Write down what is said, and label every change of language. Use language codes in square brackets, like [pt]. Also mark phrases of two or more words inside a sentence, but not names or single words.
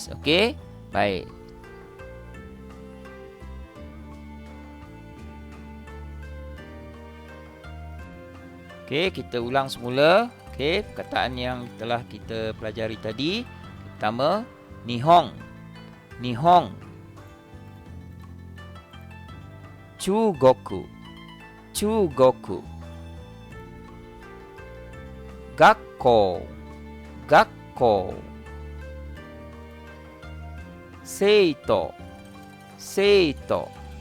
[ms] Okey, baik. Okey, kita ulang semula. Okey, perkataan yang telah kita pelajari tadi. Pertama, nihong. [ja] 日本 中国、中国. 学校、学校. 生徒、生徒.